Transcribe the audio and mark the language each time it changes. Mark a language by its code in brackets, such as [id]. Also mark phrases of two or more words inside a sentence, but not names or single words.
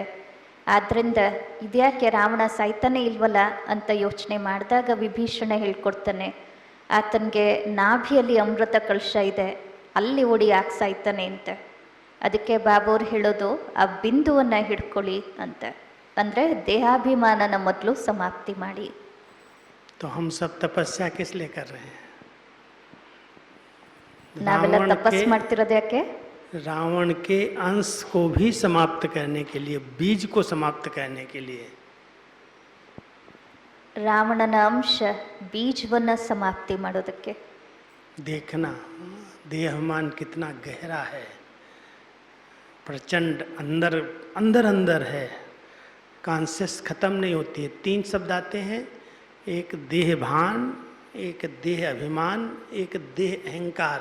[kn] ಆದ್ದರಿಂದ ಇದ್ಯಾಕೆ ರಾವಣ ಸಾಯ್ತಾನೆ ಇಲ್ವಲ್ಲ ಅಂತ ಯೋಚನೆ ಮಾಡಿದಾಗ ವಿಭೀಷಣ ಹೇಳ್ಕೊಡ್ತಾನೆ, ಆತನಿಗೆ ನಾಭಿಯಲ್ಲಿ ಅಮೃತ ಕಲಶ ಇದೆ, ಅಲ್ಲಿ ಓಡಿ ಯಾಕೆ ಸಾಯ್ತಾನೆ ಅಂತ. ಅದಕ್ಕೆ ಬಾಬೂರು ಹೇಳೋದು, ಆ ಬಿಂದುವನ್ನು ಹಿಡ್ಕೊಳ್ಳಿ ಅಂತ. ಅಂದರೆ ದೇಹಾಭಿಮಾನನ ಮೊದಲು ಸಮಾಪ್ತಿ ಮಾಡಿ. [hi] तो हम सब तपस्या किस लिए कर रहे हैं? [kn] ನಾವೆಲ್ಲ ತಪಸ್ ಮಾಡ್ತಿರೋದು ಯಾಕೆ? [hi] रावण के अंश को भी समाप्त करने के लिए, बीज को समाप्त करने के लिए. [kn] ರಾವಣನ ಅಂಶ ಬೀಜವನ್ನು ಸಮಾಪ್ತಿ ಮಾಡೋದಕ್ಕೆ. [hi] देखना देहमान कितना गहरा है, प्रचंड अंदर अंदर अंदर है, कॉन्शियस खत्म नहीं होती है. 3 शब्द आते हैं, एक देह भान, एक देह अभिमान, एक देह अहंकार.